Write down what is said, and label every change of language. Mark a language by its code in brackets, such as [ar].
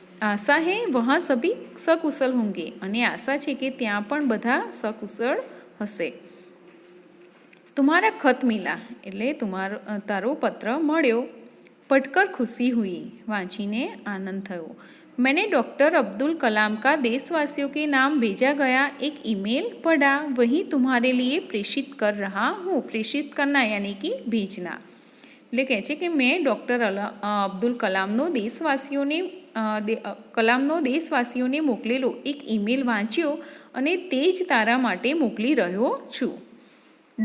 [gu] આશા [hi] है वहाँ सभी सकुशल होंगे, [gu] અને આશા છે કે ત્યાં પણ બધા સકુશળ હશે। [hi] तुम्हारा खत मिला, [gu] એટલે તારો પત્ર મળ્યો। [hi] पढ़कर खुशी हुई, [gu] વાંચીને આનંદ થયો। [hi] मैंने डॉक्टर अब्दुल कलाम का देशवासियों के नाम भेजा गया एक ईमेल पढ़ा, वही तुम्हारे लिए प्रेषित कर रहा हूँ। प्रेषित करना यानी कि भेजना, [gu] એટલે કહે છે કે મેં ડૉક્ટર અબ્દુલ કલામનો દેશવાસીઓને મોકલેલો એક ઈમેલ વાંચ્યો અને તે જ તારા માટે મોકલી રહ્યો છું।